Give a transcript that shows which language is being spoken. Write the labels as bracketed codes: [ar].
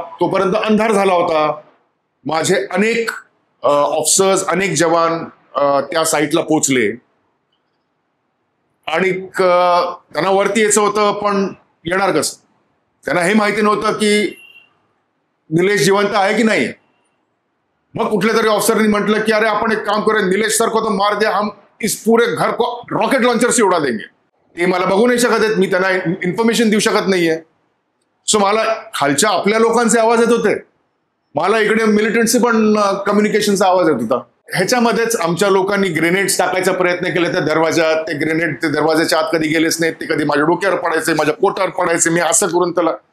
[mr] तोपर्यंत अंधार झाला होता. माझे अनेक ऑफिसर्स, अनेक जवान त्या साईटला पोचले आणि त्यांना वरती यायचं होतं, पण येणार कसं? त्यांना हे माहिती नव्हतं की निलेश जिवंत आहे की नाही. मग कुठल्या तरी ऑफिसरनी म्हटलं की अरे आपण एक काम करूया, [hi] निलेश सर को तो मार दिया, हम इस पूरे घर को रॉकेट लॉन्चर से उड़ा देंगे. [mr] ते मला बघू नाही शकत आहेत, मी त्यांना इन्फॉर्मेशन देऊ शकत नाहीये. सो मला खालच्या आपल्या लोकांचे आवाज येत होते, मला इकडे मिलिटंटचे पण कम्युनिकेशनचा आवाज येत होता. ह्याच्यामध्येच आमच्या लोकांनी ग्रेनेड्स टाकायचा प्रयत्न केला त्या दरवाजात. ते ग्रेनेड ते दरवाजाच्या आत कधी गेलेच नाहीत, ते कधी माझ्या डोक्यावर पडायचे, माझ्या पोटावर पडायचे, मी असं करून त्याला.